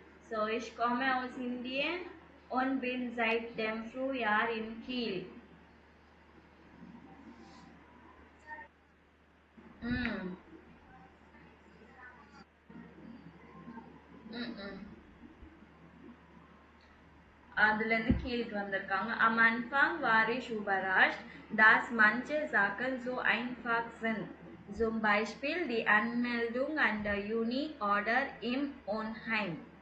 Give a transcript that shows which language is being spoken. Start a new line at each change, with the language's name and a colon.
German: So ich komme aus Indien und bin seit dem Frühjahr in Kiel.
Tamil: ம் ம் அதுலேருந்து கீழுக்கு வந்திருக்காங்க.
German: Am Anfang war ich überrascht, dass manche Sachen so einfach sind. Zum Beispiel die Anmeldung an der Uni oder im Wohnheim.